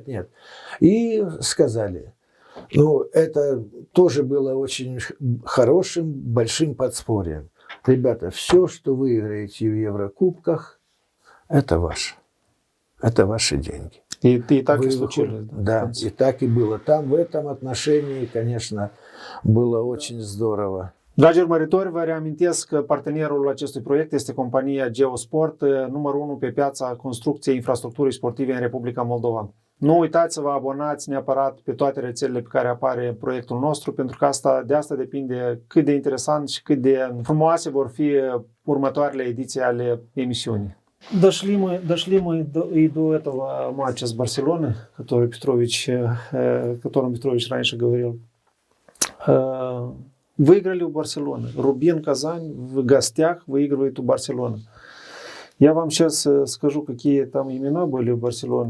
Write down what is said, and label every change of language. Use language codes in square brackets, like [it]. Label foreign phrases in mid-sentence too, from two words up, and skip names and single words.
[ru] И сказали, это тоже было очень хорошим, большим подспорьем. Ребята, все, что вы играете в Еврокубках, это ваше. Это ваши деньги. И так и случилось. Да, и так и было. Там в этом отношении, конечно, было очень здорово. [ro] Dragi urmăritori, vă reamintesc că partenerul acestui proiect este compania Geosport, numărul 1 pe piața construcției infrastructurii sportive în Republica Moldova. Nu uitați să vă abonați neapărat pe toate rețelele pe care apare proiectul nostru, pentru că de asta depinde cât de interesant și cât de frumoase vor fi următoarele ediții ale emisiunii. [ru] Дошли мы и до этого матча с Барселоной, о котором Петрович раньше говорил. Выиграли у Барселоны. Рубин Казань в гостях выигрывает у Барселоны. Я вам сейчас скажу, какие там имена были у Барселоны.